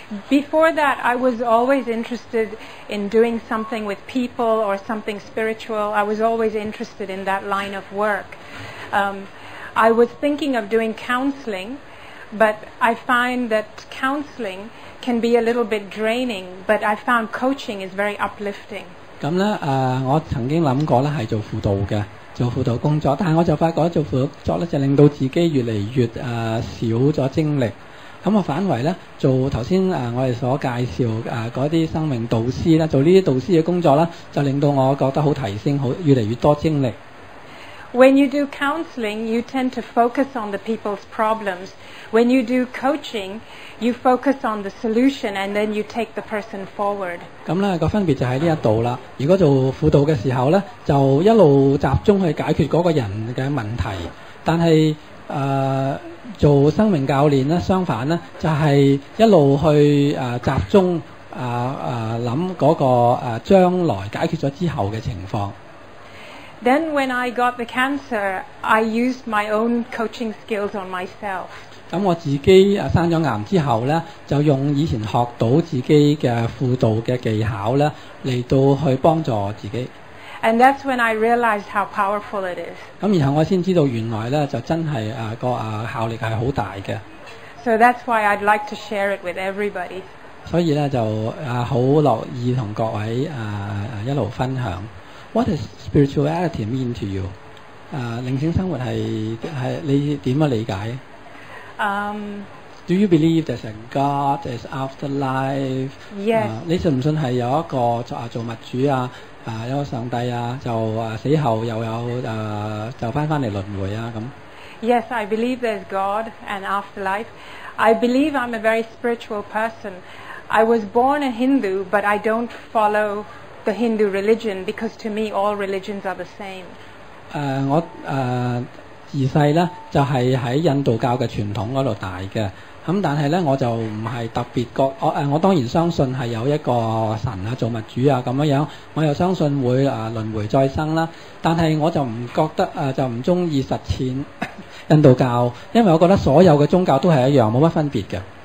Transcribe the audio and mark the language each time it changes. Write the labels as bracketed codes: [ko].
[en] Before that, I was always interested in doing something with people or something spiritual. I was always interested in that line of work. I was thinking of doing counseling, but I find that counseling can be a little bit draining, but I found coaching is very uplifting. [yue] 咁咧我曾經諗過咧係做輔導嘅，做輔導工作，但係我就發覺做輔導工作咧就令到自己越嚟越少咗精力。咁我反為咧做頭先我哋所介紹嗰啲生命導師咧，做呢啲導師嘅工作啦，就令到我覺得好提升，好越嚟越多精力。 [en] When you do counseling, you tend to focus on the people's problems. When you do coaching, you focus on the solution and then you take the person forward. [yue] 咁咧個分別就喺呢一度啦。如果做輔導嘅時候咧，就一路集中去解決嗰個人嘅問題，但係做生命教練咧，相反咧就係一路去集中諗嗰個將來解決咗之後嘅情況。 [en] Then when I got the cancer, I used my own coaching skills on myself. [yue] 咁我自己生咗癌之後咧，就用以前學到自己嘅輔導嘅技巧咧，嚟到去幫助自己。 [en] And that's when I realized how powerful it is. [yue] 咁然後我先知道原來咧就真係個效力係好大嘅。 [en] So that's why I'd like to share it with everybody. [yue] 所以咧就好樂意同各位一路分享。 [en] What does spirituality mean to you? [yue] 靈性生活係你點樣理解？ [en] Do you believe there's a God, there's afterlife? Yes. [yue] 你信唔信係有一個造物主有個上帝就死後又有就翻嚟輪迴咁 [en] ？Yes, I believe there's God and afterlife. I believe I'm a very spiritual person. I was born a Hindu, but I don't follow the Hindu religion because to me all religions are the same. [yue] 我自細咧就係喺印度教嘅傳統嗰度大嘅，咁但係咧我就唔係特別覺我當然相信係有一個神造物主咁樣，我又相信會輪迴再生啦，但係我就唔覺得就唔中意實踐印度教，因為我覺得所有嘅宗教都係一樣，冇乜分別嘅。